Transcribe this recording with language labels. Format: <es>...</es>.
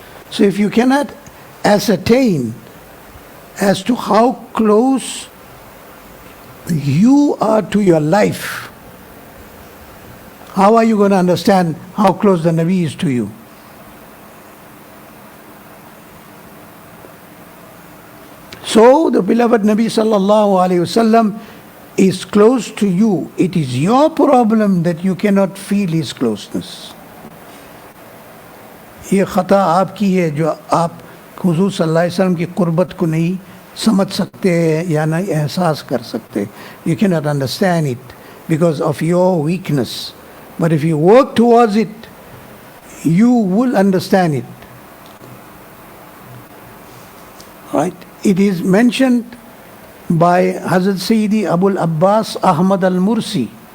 <en>So if you cannot ascertain as to how close you are to your life, how are you going to understand how close the Nabi is to you? So the beloved Nabi sallallahu alayhi wasallam is close to you. It is your problem that you cannot feel his closeness.</en> <hi>ये खता आपकी है जो आप हुजूर सल्लल्लाहु अलैहि वसल्लम की कुर्बत को नहीं समझ सकते या नहीं एहसास कर सकते.</hi> <en>You cannot understand it because of your weakness. But if you work towards it, you will understand it. Right? It is mentioned by Hazrat Sayyidi Abul Abbas Ahmad al-Mursi.</en>